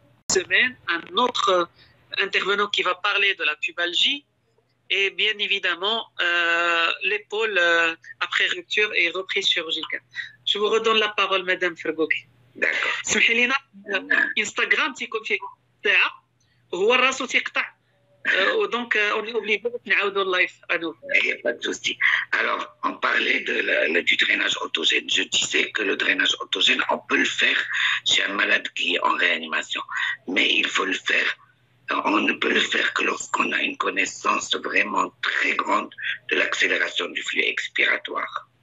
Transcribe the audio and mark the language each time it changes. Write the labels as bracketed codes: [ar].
[fr] Semaine, un autre intervenant qui va parler de la pubalgie et bien évidemment l'épaule après rupture et reprise chirurgicale. Je vous redonne la parole, Madame Fergouki. D'accord. [ar] سمحي لينا انستغرام تيكون فيه ساعه هو راسو تيقطع دونك اون اوبليغي نعاودوا اللايف انو. [fr] Il n'y a pas de souci. Alors, on parlait du drainage autogène. Je disais que le drainage autogène, on peut le faire chez un malade qui est en réanimation. Mais il faut le faire, on ne peut le faire que lorsqu'on a une connaissance vraiment très grande de l'accélération du flux expiratoire.